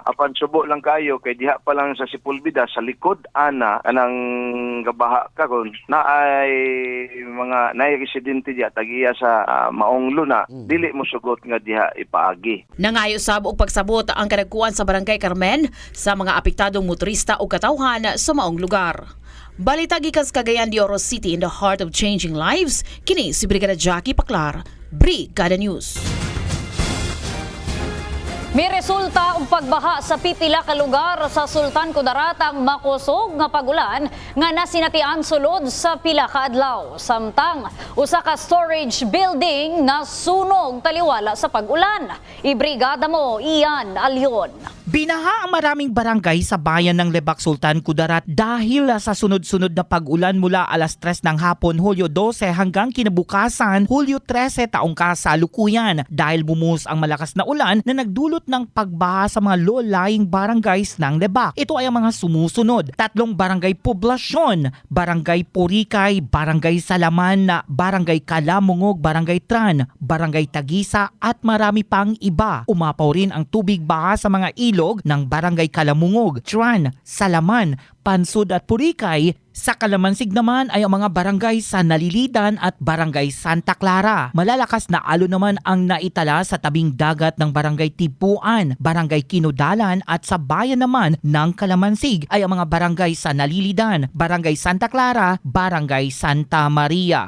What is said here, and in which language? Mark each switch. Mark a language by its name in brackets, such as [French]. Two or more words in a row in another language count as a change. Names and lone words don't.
[Cebuano] Apan subo lang kayo kay diha pa lang sa Sipulbida sa likod ana anang gabaha karon na ay mga residente diha tagiya sa maong luna, dili mo sugot nga diha ipaagi. Nangayo sab og pagsabot ang kadagkuan sa Barangay Carmen sa mga apektadong motorista o katawhan sa maong lugar. Balita gikan sa Cagayan de Oro City [English] in the heart of changing lives, [Cebuano] kini si Brigada Jackie Paklar, Brigada News. May resulta og pagbaha sa pipila ka lugar sa Sultan Kudarat ang makusog nga pagulan nga nasinatian sulod sa pila ka adlaw. Samtang usa ka storage building nasunog taliwala sa pag-ulan. Ibrigada mo Ian Alyon. [Filipino] Binaha ang maraming barangay sa bayan ng Lebak, Sultan Kudarat dahil sa sunod-sunod na pag-ulan mula alas 3 ng hapon, Hulyo 12 hanggang kinabukasan, Hulyo 13 taong kasalukuyan dahil bumuhos ang malakas na ulan na nagdulot ng pagbaha sa mga low-lying barangays ng Lebak. Ito ay ang mga sumusunod. 3 barangay poblasyon, Barangay Purikay, Barangay Salaman, Barangay Kalamungog, Barangay Tran, Barangay Tagisa at marami pang iba. Umapaw rin ang tubig baha sa mga ilog ng Barangay Kalamungog, Tran, Salaman, Pansud at Purikay. Sa Kalamansig naman ay ang mga barangay sa Nalilidan at Barangay Santa Clara. Malalakas na alon naman ang naitala sa tabing dagat ng Barangay Tipuan, Barangay Kinudalan at sa bayan naman ng Kalamansig ay ang mga barangay sa Nalilidan, Barangay Santa Clara, Barangay Santa Maria.